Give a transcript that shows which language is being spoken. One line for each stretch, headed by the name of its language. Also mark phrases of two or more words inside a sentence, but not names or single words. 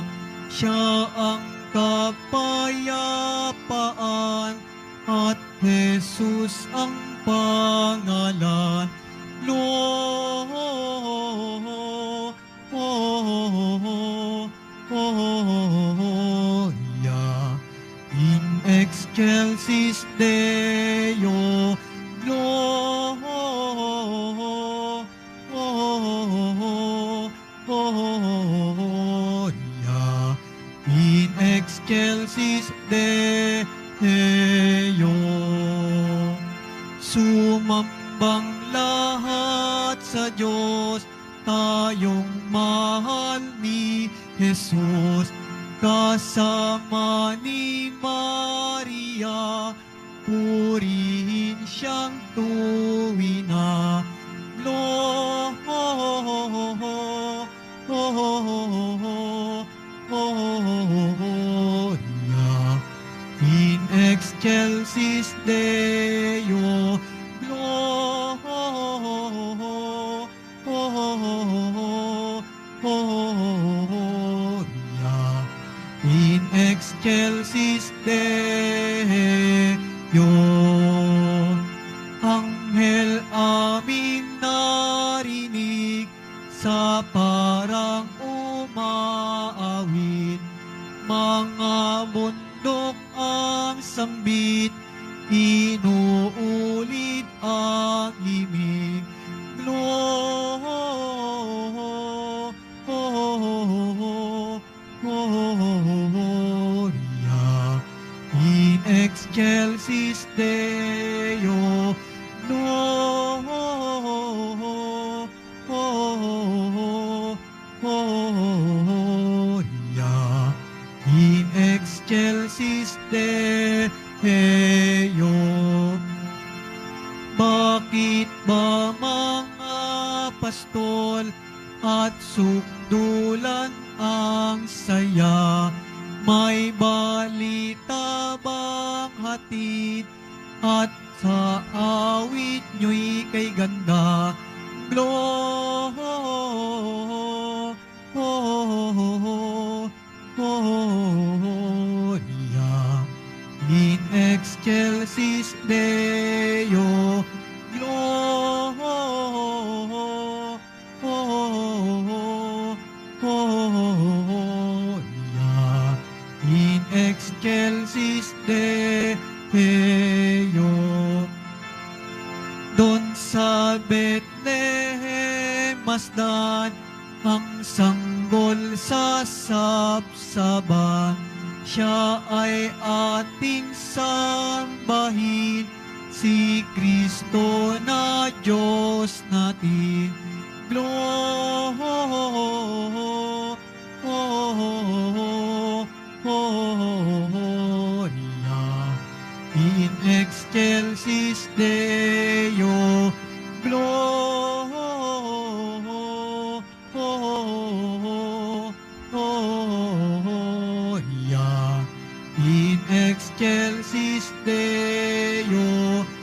Filipino: Siya ang kapayapaan at Jesus ang pangalan.
Latin: Gloria in excelsis Deo. Gloria in excelsis Deo.
Filipino: Sumambang lahat sa Diyos, tayong mahal ni Jesus, kasama ni Maria, purihin siyang tuwina.
Latin: Gloria in excelsis Deo. Gloria in excelsis Deo.
Filipino: Anghel aming narinig sa parang umaawit, mga bundok ang sambit, inuulit ang himig.
Latin: Gloria in excelsis Deo. Gloria in excelsis Deo.
Filipino: Bakit ba mga pastol at sukdulan ang saya? May balita bang hatid at sa awit nyo'y kay ganda?
Latin: Gloria in excelsis Deo. Gloria in excelsis Deo.
Filipino: Doon sa Bethlehem masdan ang sanggol sa sabsaban. Siya ay ating sambahin, si Kristo na Diyos natin.
Latin: Gloria in excelsis Deo. Gloria in excelsis Deo.